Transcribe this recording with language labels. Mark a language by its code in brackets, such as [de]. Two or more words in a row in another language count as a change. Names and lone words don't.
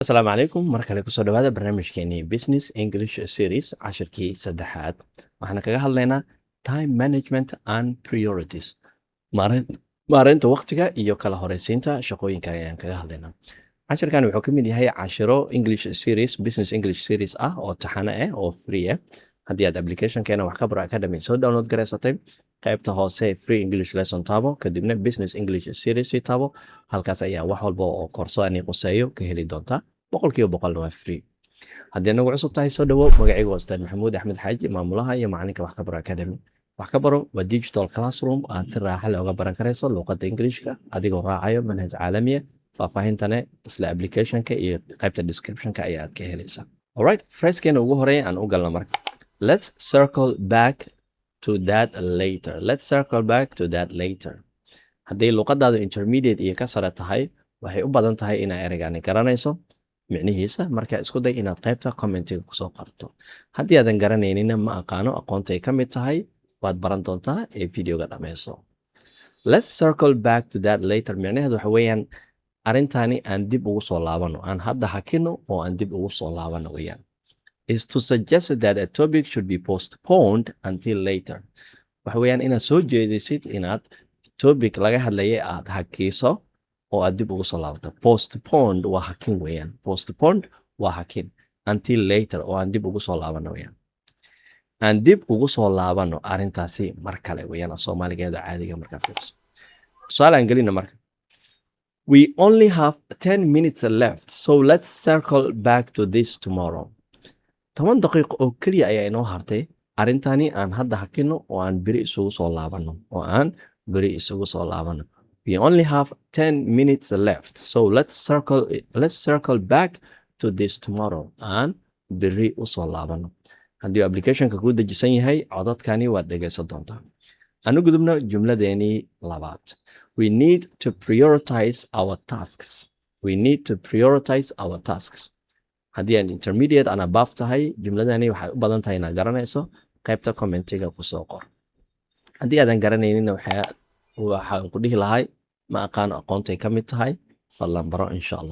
[so] asalaamu calaykum mar kale kusoo dhawaada barnaamijkeenii [en] business english series [so] cashirkii saddexaad waxaan kaga hadlaynaa [en] time management and priorities [so] maareynta waqtiga iyo kala horeysiinta shaqooyinkan ayaan kaga hadlaynaa. cashirkan wuxuu ka mid yahay cashiro [en] english series business english series [so] ah oo taxane ah oo free ah. haddii aad applicationkeena Waxkabaro academy soo download garaysatay qaybta hoose [en] free english lesson [so] taabo kadibna [en] business english series [so] taabo halkaas ayaa wax walba oo koorsada quseeyo ka heli doontaa 100% waa free. haddii nagu cusub tahay soo dhawow magacaygu waa Ustaad Maxamuud Axmed Xaaji maamulaha iyo macalinka Waxkabaro academy. Waxkabaro waa [en] digital classroom [so] aad si raaxa leh uga baran karayso luqadda Ingiriishka adigoo raacayo manhaj caalami ah. faahfaahintana isla applicationka iyo qaybta descriptionka ayaad ka helaysaa. [en] Alright, [so] phrase-keena ugu horeeya aan u galno marka. [en] Let's circle back to that later. Let's circle back to that later. [so] haddii luqadaadu intermediate iyo ka sare tahay waxay u badan tahay inaad ereygaani garanayso micnihiisa marka isku day inaad qaybta commentiga kusoo qorto. haddii aadan garanaynin ma aqaano aqoontay ka mid tahay waad baran doontaa ee videoga dhameyso. [en] Let's circle back to that later [so] micnaheedu waxa weeyaan arintani aan dib ugu soo laabano aan hadda hakino oo aan dib ugu soo laabano weeyaan. [en] Is to suggest that a topic should be postponed until later. [so] waxa weeyaan inaad soo jeedisid inaad topic laga hadlayay aad hakiso oo aad dib ugu soo laabato. Postponed waa hakin weeyaan. Postponed waa hakin. [en] Until later [so] oo aan dib ugu soo laabano weeyaan. aan dib ugu soo laabano arintaasi mar kale weeyaan Soomaaligeeda caadiga markaa fiirso. Su'aal aan gelino marka. [en] We only have 10 minutes left, so let's circle back to this tomorrow. [so] 10 daqiiqo oo kaliya ayaa inoo hartay arintani aan hadda hakino oo aan biri isugu soo laabano [en] We only have 10 minutes left, so let's circle back to this tomorrow [so] and biri usoo laabano. haddii applicationka ku dejisan yahay codadkani waad dhegaysan doontaa. anu gudubno jumladeeni labaad. [en] We need to prioritize our tasks. [so] haddii aan intermediate aan above tahay jumladani waxay u badan tahay inaad garanayso qaybta commentiga kusoo qor. haddii aadan garanaynin waxaan ku dhihi lahay ma aqaano aqoontay ka mid tahay fadlan baro insha Allah.